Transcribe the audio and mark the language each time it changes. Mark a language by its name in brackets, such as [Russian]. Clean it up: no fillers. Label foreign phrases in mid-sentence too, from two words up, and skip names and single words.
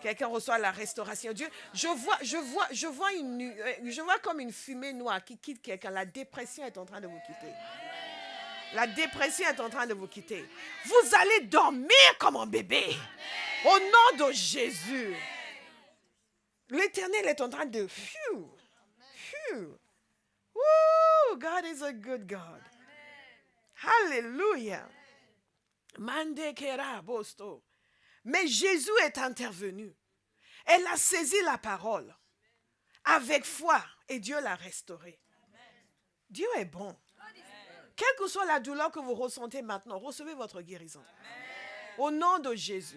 [French] Quelqu'un reçoit la restauration. Dieu, je vois comme une fumée noire qui quitte quelqu'un. La dépression est en train de vous quitter. Amen. La dépression est en train de vous quitter. Vous allez dormir comme un bébé. Au nom de Jésus. L'Éternel est en train de... [English] God is a good God. Hallelujah. Mande kera bosto. [French] Mais Jésus est intervenu. Elle a saisi la parole avec foi et Dieu l'a restaurée. Dieu est bon. Quelle que soit la douleur que vous ressentez maintenant, recevez votre guérison. Au nom de Jésus.